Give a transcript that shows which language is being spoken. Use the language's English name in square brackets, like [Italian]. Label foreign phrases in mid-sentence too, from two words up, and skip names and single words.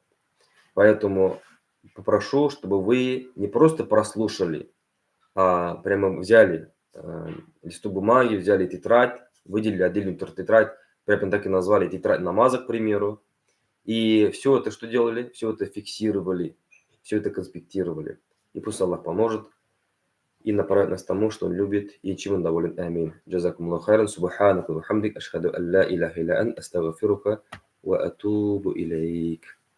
[Russian] Поэтому попрошу, чтобы вы не просто прослушали, а прямо взяли листок бумаги, взяли тетрадь, выделили отдельную тетрадь, прямо так и назвали тетрадь намаза, к примеру. И все это что делали? Все это фиксировали, все это конспектировали. И пусть Аллах поможет и направит нас к тому, что Он любит и чем Он доволен. Амин. [Arabic] جزاكم الله خيرا. سبحانك وبحمدك. أشهد أن لا إله إلا أنت أستغفرك وأتوب إليك.